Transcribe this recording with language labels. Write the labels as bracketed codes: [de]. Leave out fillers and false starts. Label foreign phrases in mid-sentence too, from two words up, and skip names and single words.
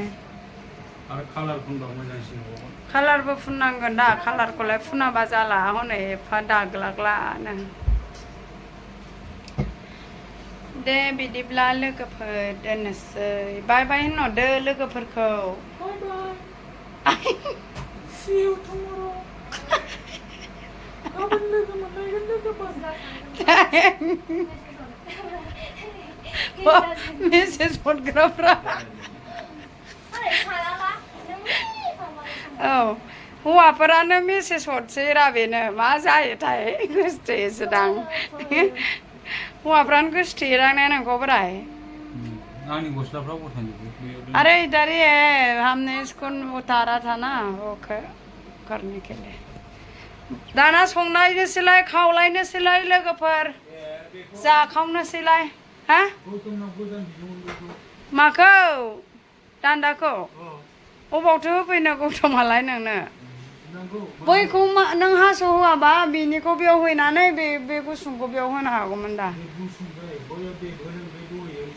[brx] आरो कालार फुनबा मोजांसिन जागोन कालारबो फुननांगोन दा कालारखौलाय फुनाबा जाला हनै एफा दाग्लाग्लानो दे बिदिब्ला लोगोफोर दोननोसै बाय बाय होनहरदो लोगोफोरखौ [en] See you tomorrow. [brx] गाबोन लोगो मोनलायगोन लोगोफोर मेसेज हरग्राफ्रा औ हौवाफोरानो मेसेज हरसै रा बेनो मा जायोथाय गोसोथोयोसोदां हौवाफ्रानो गोसोथोयोदां ने नोंखौब्राय आंनि गस्लाफ्रा गथांजोबो [hi] अरे इधर ही है हमने इसको उतारा था ना वो करने के लिए [brx] दाना संनायनोसैलाय खावलायनोसैलाय लोगोफोर जाखावनोसैलाय हा माखौ दान्दाखौ अबावथो होफैनो गौतमालाय नोंनो बैखौ नों हास' होआबा बिनिखौ बेयाव हैनानै बे गुसुंखौ बेयाव होनो हागौमोन दा